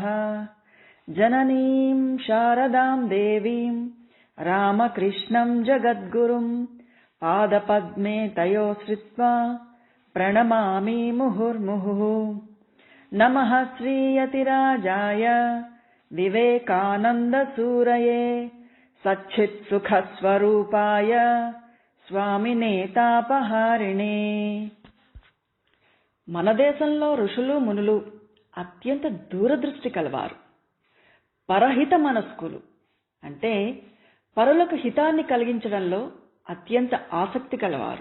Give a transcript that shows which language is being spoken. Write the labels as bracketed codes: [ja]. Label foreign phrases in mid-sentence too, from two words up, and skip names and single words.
[sa] जननीं शारदां देवीं रामकृष्णं जगद्गुरुं पादपद्मे तयोः श्रित्वा प्रणमामि मुहुर्मुहुः। नमः श्रीयतिराजाय विवेकानन्दसूरये सच्चित्सुखस्वरूपाय స్వామినే తాపహారిణే. [te] మన దేశంలో ఋషులు మునులు అత్యంత దూరదృష్టి కలవారు, పరహిత మనస్కులు, అంటే పరులకు హితాన్ని కలిగించడంలో అత్యంత ఆసక్తి కలవారు.